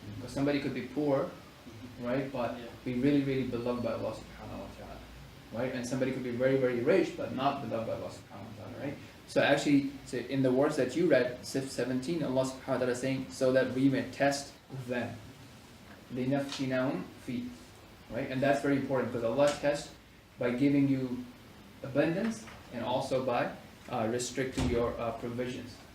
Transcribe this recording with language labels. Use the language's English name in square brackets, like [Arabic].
[English] Because somebody could be poor, right? But be really, really beloved by Allah subhanahu wa ta'ala, right? And somebody could be very, very rich, but not beloved by Allah subhanahu wa ta'ala, right? So actually, in the words that you read, 17, Allah subhanahu wa ta'ala is saying, so that we may test them. [Arabic] لِنَفْتِنَهُمْ فِيهِ, right? [English] And that's very important, because Allah tests by giving you abundance and also by restricting your provisions.